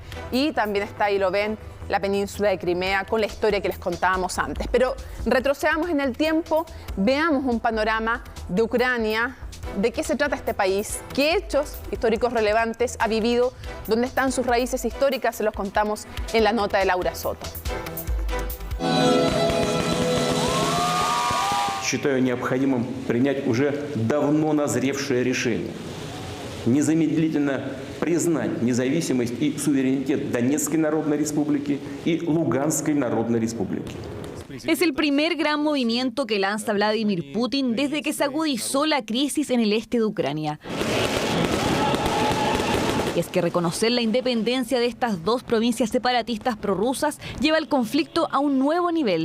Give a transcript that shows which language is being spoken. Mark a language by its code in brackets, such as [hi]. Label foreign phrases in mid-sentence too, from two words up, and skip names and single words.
[es] Y también está, ahí lo ven, la península de Crimea, con la historia que les contábamos antes. Pero retrocedamos en el tiempo, veamos un panorama de Ucrania. ¿De qué se trata este país? ¿Qué hechos históricos relevantes ha vivido? ¿Dónde están sus raíces históricas? Se los contamos en la nota de Laura Soto. [ru] Считаю необходимым принять уже давно назревшее решение. Незамедлительно признать независимость и суверенитет Донецкой Народной Республики и Луганской Народной Республики. [es] Es el primer gran movimiento que lanza Vladimir Putin desde que se agudizó la crisis en el este de Ucrania. Y es que reconocer la independencia de estas dos provincias separatistas prorrusas lleva el conflicto a un nuevo nivel.